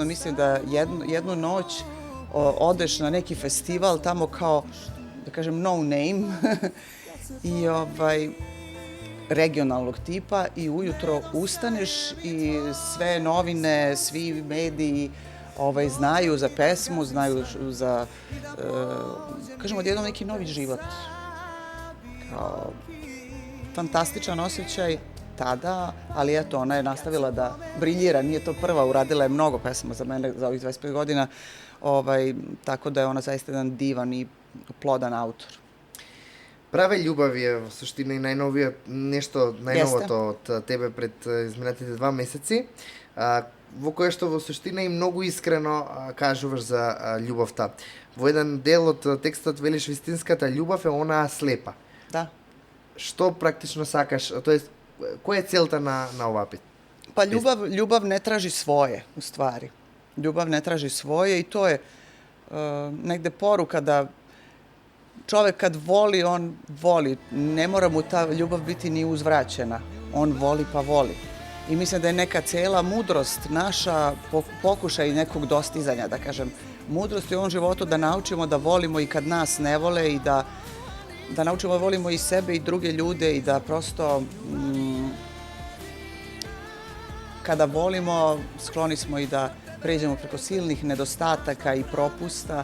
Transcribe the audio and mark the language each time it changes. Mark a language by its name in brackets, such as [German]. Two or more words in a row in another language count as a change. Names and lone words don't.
[Serbian] Mislim da jednu noć odeš na neki festival tamo kao, da kažem, [English] no name [Serbian] i regionalnog tipa i ujutro ustaneš i sve novine, svi mediji znaju za pesmu, znaju za, kažemo, odjednom neki novi život. Kao fantastičan osjećaj tada, ali eto, ona je nastavila da briljira, nije to prva, uradila je mnogo pesama za mene za ovih 25 godina, tako da je ona zaista jedan divan i plodan autor. [Macedonian] Праве љубав е во суштина и најновија нешто најновото од тебе пред изминатите 2 месеци, во кое што во суштина и многу искрено кажуваш за љубовта. Во еден дел од текстот велиш вистинската љубов е онаа слепа. Да. Што практично сакаш, тоест која е целта на оваа песна? [Serbian] Pa ljubav ne traži svoje, u stvari. Ljubav ne traži svoje i to je negde poruka da čovek kad voli, on voli. Ne mora mu ta ljubav biti ni uzvraćena. On voli pa voli. I mislim da je neka cela mudrost naša, pokušaj nekog dostizanja, da kažem, mudrost je u ovom životu da naučimo da volimo i kad nas ne vole i da naučimo da volimo i sebe i druge ljude i da prosto kada volimo, skloni smo i da pređemo preko silnih nedostataka i propusta.